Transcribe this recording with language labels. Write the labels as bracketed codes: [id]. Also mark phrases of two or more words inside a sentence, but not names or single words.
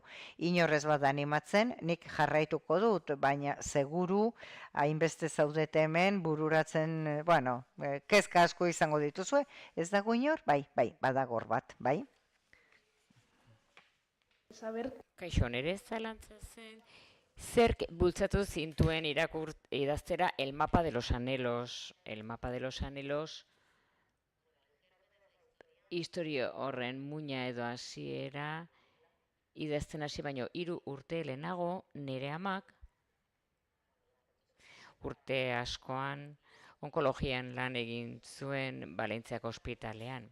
[eu] Inorrez bat animatzen, nik jarraituko dut, baina seguru hainbeste zaudete hemen bururatzen, kezka asko izango dituzue, ez dago inor? Bai, badagor bat, bai? Kaixo, nire zalantza zen, zerk bultzatu zintuen idaztera El mapa de los anhelos. El mapa de los anhelos, historio horren muina edo hasiera idazten hasi baino 3 urte lehenago nire amak urte askoan onkologian lan egin zuen Valentziako ospitalean.